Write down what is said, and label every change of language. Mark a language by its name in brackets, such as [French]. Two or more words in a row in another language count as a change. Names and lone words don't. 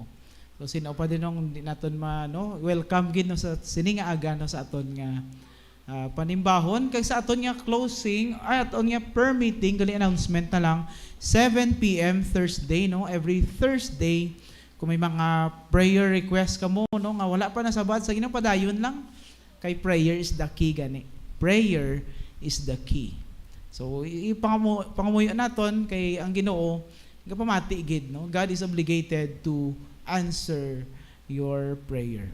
[Hiligaynon] So sino pa din nung naton no welcome gid no sa sininga aga no sa aton nga panimbahon kag sa aton nga closing ay aton nga per meeting gali announcement na lang 7 PM Thursday no every Thursday kung may mga [English] prayer request [Hiligaynon] kamo no nga wala pa nasabad sa Ginoo padayon lang kay [English] prayer is the key [Hiligaynon] gani [English] prayer is the key [Hiligaynon] so pangamuyo naton kay ang Ginoo gapamati gid no [English] God is obligated to answer your prayer.